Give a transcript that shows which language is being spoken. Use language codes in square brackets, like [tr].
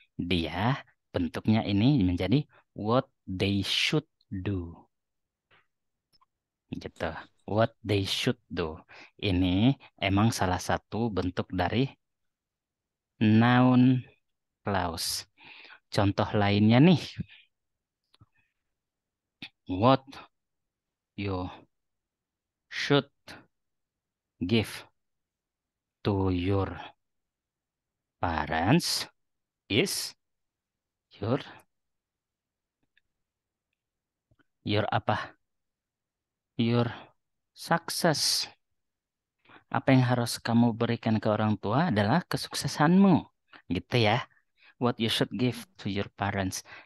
[id] Dia bentuknya ini menjadi [en] what they should do, [id] gitu. [en] What they should do. [id] Ini emang salah satu bentuk dari noun clause. [en] Contoh lainnya nih, what you should give to your parents is your [id] apa? [en] Your success. [id] Apa yang harus kamu berikan ke orang tua adalah kesuksesanmu. Gitu ya. [en] What you should give to your parents.